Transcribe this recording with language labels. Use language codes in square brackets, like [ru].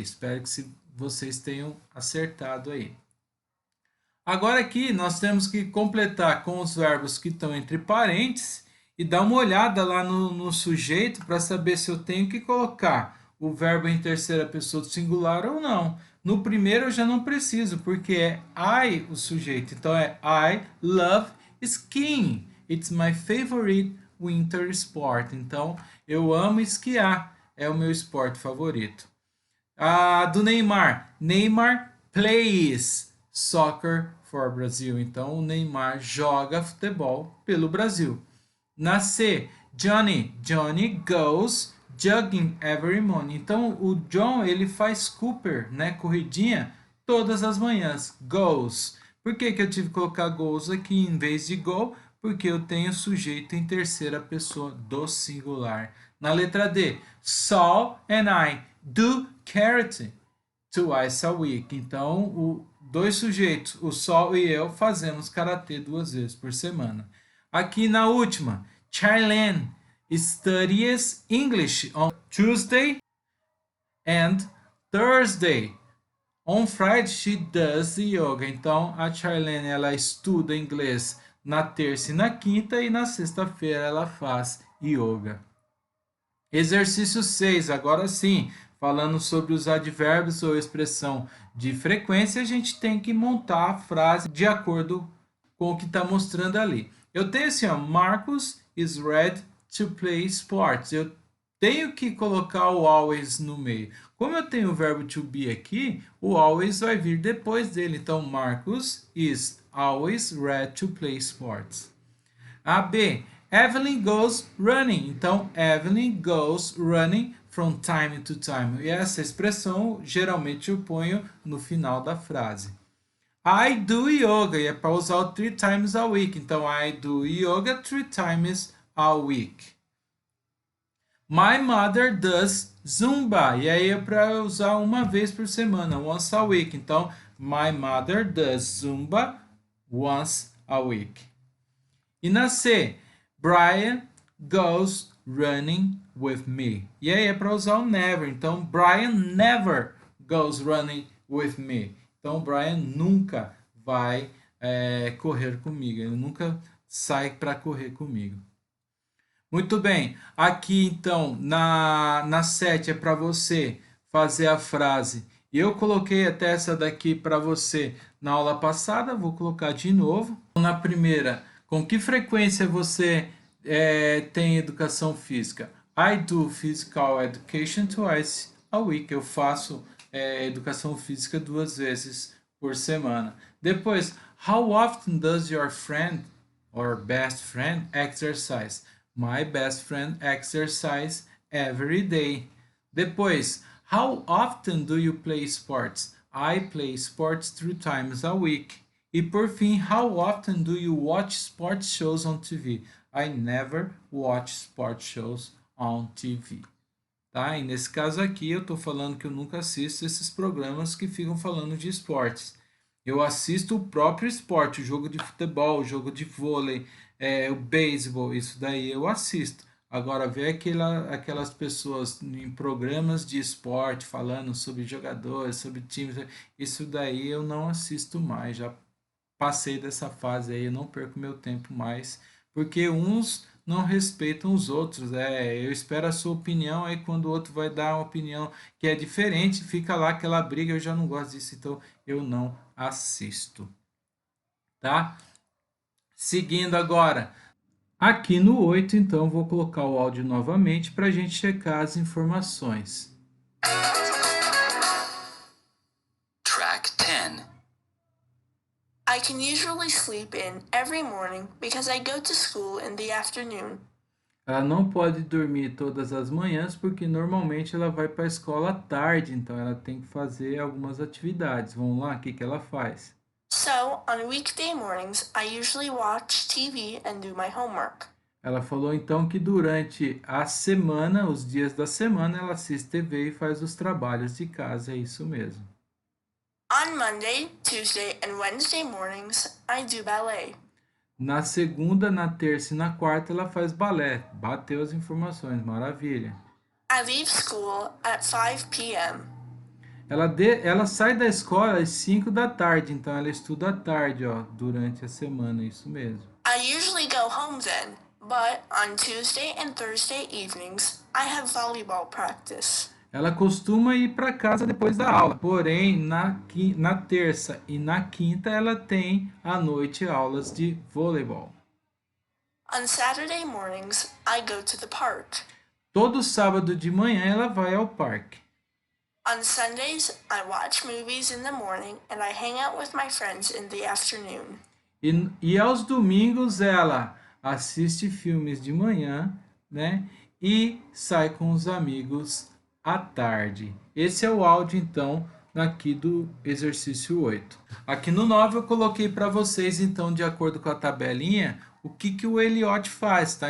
[pt] Espero que vocês tenham acertado aí. Agora aqui nós temos que completar com os verbos que estão entre parênteses e dar uma olhada lá no sujeito para saber se eu tenho que colocar o verbo em terceira pessoa do singular ou não. No primeiro eu já não preciso, porque é I o sujeito. Então é [en] I love skiing. It's my favorite winter sport. [pt] Então eu amo esquiar. É o meu esporte favorito. Do Neymar. [en] Neymar plays soccer for Brazil. [pt] Então, o Neymar joga futebol pelo Brasil. Na C, Johnny. [en] Johnny goes jogging every morning. [pt] Então, o John, ele faz Cooper, né? Corridinha todas as manhãs. Goes. Por que eu tive que colocar goes aqui em vez de go? Porque eu tenho sujeito em terceira pessoa do singular. Na letra D, [en] Saul and I do karate twice a week. [pt] Então, dois sujeitos, o Sol e eu, fazemos karatê 2 vezes por semana. Aqui na última, [en] Charlene studies English on Tuesday and Thursday. On Friday, she does yoga. [pt] Então, a Charlene, ela estuda inglês na terça e na quinta, e na sexta-feira ela faz yoga. Exercício 6, agora sim, falando sobre os advérbios ou expressão de frequência, a gente tem que montar a frase de acordo com o que está mostrando ali. Eu tenho assim, ó, [en] Marcus is ready to play sports. [pt] Eu tenho que colocar o always no meio. Como eu tenho o verbo to be aqui, o always vai vir depois dele. [en] Então, Marcus is always ready to play sports. A B, Evelyn goes running. Então, Evelyn goes running from time to time. [pt] E essa expressão geralmente eu ponho no final da frase. [en] I do yoga. [pt] E é para usar o [en] 3 times a week. Então, I do yoga 3 times a week. My mother does Zumba. [pt] E aí é para usar uma vez por semana, [en] once a week. Então, my mother does Zumba once a week. [pt] E na C, [en] Brian goes running with me. [pt] E aí é para usar o never. Então, [en] Brian never goes running with me. [pt] Então, Brian nunca vai correr comigo. Ele nunca sai para correr comigo. Muito bem. Aqui, então, na 7 é para você fazer a frase E eu coloquei até essa daqui para você na aula passada, vou colocar de novo. Na primeira, com que frequência você tem educação física? [en] I do physical education twice a week. [pt] Eu faço educação física 2 vezes por semana. [en] Depois, how often does your friend or best friend exercise? My best friend exercise every day. Depois, how often do you play sports? I play sports 3 times a week. [pt] E por fim, [en] how often do you watch sports shows on TV? I never watch sports shows on TV. [pt] Tá? E nesse caso aqui eu estou falando que eu nunca assisto esses programas que ficam falando de esportes. Eu assisto o próprio esporte, o jogo de futebol, o jogo de vôlei, o beisebol, isso daí eu assisto. Agora, ver aquelas pessoas em programas de esporte falando sobre jogadores, sobre times, isso daí eu não assisto mais. Já passei dessa fase aí, eu não perco meu tempo mais, porque uns não respeitam os outros. Eu espero a sua opinião, aí quando o outro vai dar uma opinião que é diferente, fica lá aquela briga, eu já não gosto disso, então eu não assisto, tá? Seguindo agora, aqui no 8, então, vou colocar o áudio novamente para a gente checar as informações. [en] Track 10. I can usually sleep in every morning because I go to school in the afternoon. [pt] Ela não pode dormir todas as manhãs porque normalmente ela vai para a escola à tarde, então ela tem que fazer algumas atividades. Vamos lá, o que ela faz? [en] So, on weekday mornings, I usually watch TV and do my homework. [pt] Ela falou então que durante a semana, os dias da semana, ela assiste TV e faz os trabalhos de casa, é isso mesmo. [en] On Monday, Tuesday, and Wednesday mornings, I do ballet. [pt] Na segunda, na terça e na quarta ela faz balé. Bateu as informações, maravilha. [en] I leave school at 5 p.m. [pt] Ela sai da escola às 5 da tarde, então ela estuda à tarde, ó, durante a semana, isso mesmo. [en] I usually go home then, but on Tuesday and Thursday evenings, I have volleyball practice. [pt] Ela costuma ir para casa depois da aula, porém na terça e na quinta ela tem à noite aulas de voleibol. [en] On Saturday mornings, I go to the park. [pt] Todo sábado de manhã ela vai ao parque. [en] On Sundays, I watch movies in the morning and I hang out with my friends in the afternoon. [pt] E aos domingos ela assiste filmes de manhã, né? E sai com os amigos à tarde. Esse é o áudio, então, aqui do exercício 8. Aqui no 9 eu coloquei para vocês, então, de acordo com a tabelinha, o que o Elliot faz, tá?